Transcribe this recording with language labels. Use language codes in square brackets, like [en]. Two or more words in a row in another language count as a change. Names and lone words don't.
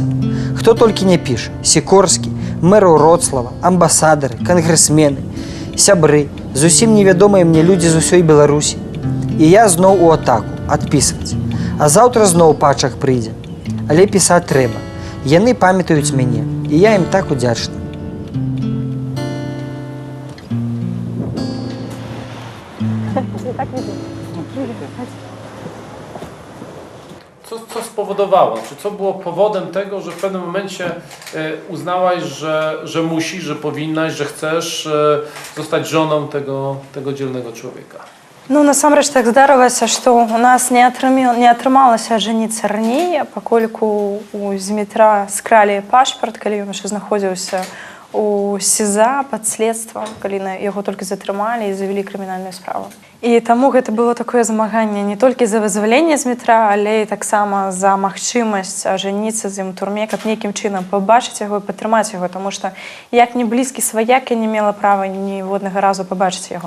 [be] Хто толькі не піша: Сікорскі, мэр Вроцлава, амбасадары, кангрэсмены, сябры, зусім невядомыя мне людзі з усёй Беларусі. І я зноў у атаку, адпісваць. А заўтра зноў пачак прыйдзе. Але пісаць трэба. Яны памятаюць мяне, і я ім так удзячны. [pl] Co spowodowało? Czy co było powodem tego, że w pewnym momencie uznałaś, że musisz, że powinnaś, że chcesz zostać żoną tego dzielnego człowieka? [be] Ну, насамрэч так здарылася, што у нас не атрымалася ажаніцца раней, пакольку у Змітра скралі пашпарт, калі ён яшчэ знаходзіўся у СІЗА пад следствам, калі яго толькі затрымалі і завялі крымінальную справу. І таму гэта было такое змаганне не толькі за вызваленне Змітра, але і таксама за магчымасць ажаніцца з ім у турме, каб нейкім чынам пабачыць яго і падтрымаць яго, таму што як не блізкі сваяк, я не мела права ніводнага разу пабачыць яго.